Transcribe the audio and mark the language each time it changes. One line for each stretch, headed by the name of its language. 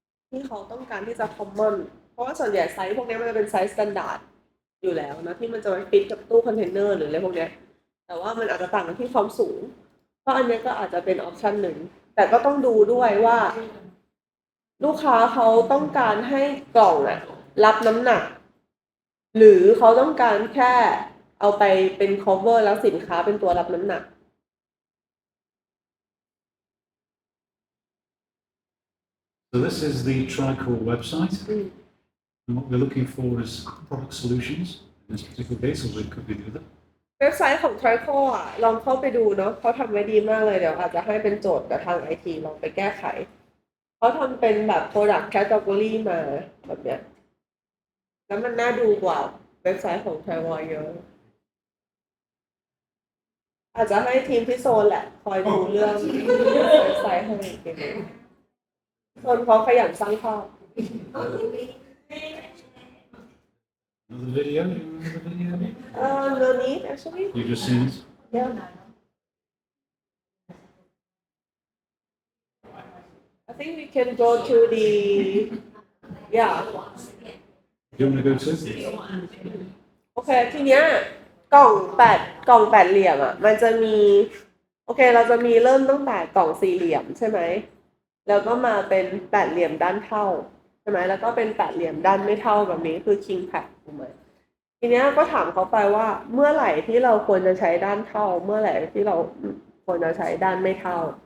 Thai: ที่เขาต้องการที่จะคอมมอนเพราะว่าส่วนใหญ่ไซส์พวกนี้มันจะเป็นไซส์สแตนดาร์ดอยู่แล้วนะที่มันจะไปฟิตกับตู้คอนเทนเนอร์หรืออะไรพวกนี้แต่ว่ามันอาจจะต่างกันที่ความสูง เพราะอันนี้ก็อาจจะเป็นออปชันหนึ่งแต่ก็ต้องดูด้วยว่าลูกค้าเขาต้องการให้กล่องอะรับน้ำหนักหรือเขาต้องการแค่เอาไปเป็น cover แล้วสินค้าเป็นตัวรับน้ำหนัก
English: So this is the Tricore website. And what we're looking for is product solutions. In this particular case, or it could be the other.
Thai: เว็บไซต์ของ Trico ลองเข้าไปดูเนาะเขาทำไว้ดีมากเลยเดี๋ยวอาจจะให้เป็นโจทย์กับทาง IT ลองไปแก้ไขเขาทำเป็นแบบ product category มาแบบเนี้ยแล้วมันน่าดูกว่าเว็บไซต์ของ Trico เยอะอาจจะให้ทีมที่โซนแหละคอยดูเรื่องเว็บไซต์ให้อีกทีนึงโซนเขาขยันสร้างภาพ
English: Another video? Another video? No need actually You just seen it? yeah I think we can go to the yeah You want to go to?
Thai: โอเคทีเนี้ยกล่องแปดเหลี่ยมอ่ะมันจะมี โอเคเราจะมีเริ่มตั้งแต่กล่องสี่เหลี่ยมใช่ไหมแล้วก็มาเป็นแปดเหลี่ยมด้านเท่าใช่ไหมแล้วก็เป็นแปดเหลี่ยมด้านไม่เท่าแบบนี้คือ king pack ถูกไหมทีเนี้ยก็ถามเขาไปว่าเมื่อไหร่ที่เราควรจะใช้ด้านเท่า เมื่อไหร่ที่เราควรจะใช้ด้านไม่เท่า